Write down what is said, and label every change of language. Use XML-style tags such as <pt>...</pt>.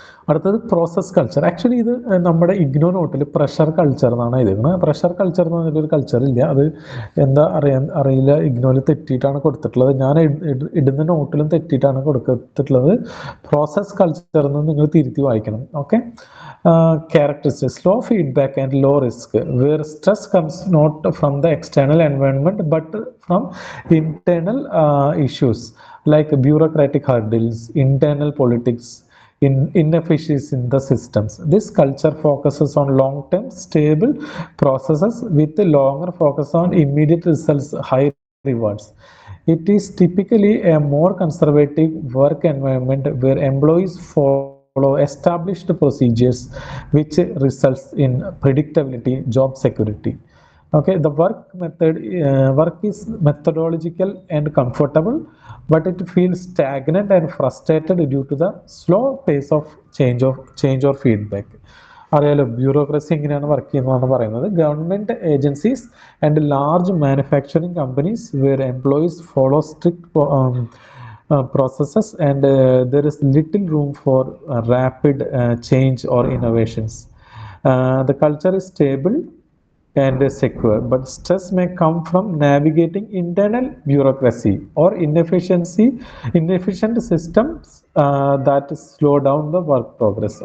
<ml>അടുത്തത് process culture. Actually ഇത് നമ്മുടെ ഇഗ്നോ നോട്ടിൽ പ്രഷർ കൾച്ചർ എന്നാണ് എഴുതുന്നത്. പ്രഷർ കൾച്ചർ എന്ന് പറഞ്ഞിട്ടൊരു കൾച്ചർ ഇല്ല, അത് എന്താ അറിയില്ല, ഇഗ്നോയിൽ തെറ്റിയിട്ടാണ് കൊടുത്തിട്ടുള്ളത്. ഞാൻ ഇടുന്ന നോട്ടിലും തെറ്റിയിട്ടാണ് കൊടുത്തിട്ടുള്ളത്. പ്രോസസ് കൾച്ചർ എന്ന് നിങ്ങൾ തിരുത്തി വായിക്കണം. Okay.</ml> <en>Characteristics: slow feedback and low risk, where stress comes not from the external environment but from internal issues like bureaucratic hurdles, internal politics, inefficiencies in the systems. This culture focuses on long-term stable processes with a longer focus on immediate results, high rewards. It is typically a more conservative work environment where employees follow established procedures, which results in predictability, job security. Okay, the work is methodological and comfortable, but it feels stagnant and frustrated due to the slow pace of change or feedback.</en> <ml>അറിയാലോ bureaucracy എങ്ങനെയാണ് work ചെയ്യുന്നതെന്ന് പറയുന്നത്.</ml> <en>Government agencies and large manufacturing companies where employees follow strict processes and there is little room for rapid change or innovations. The culture is stable and secure, but stress may come from navigating internal bureaucracy or inefficient systems that slow down the work progress.</en>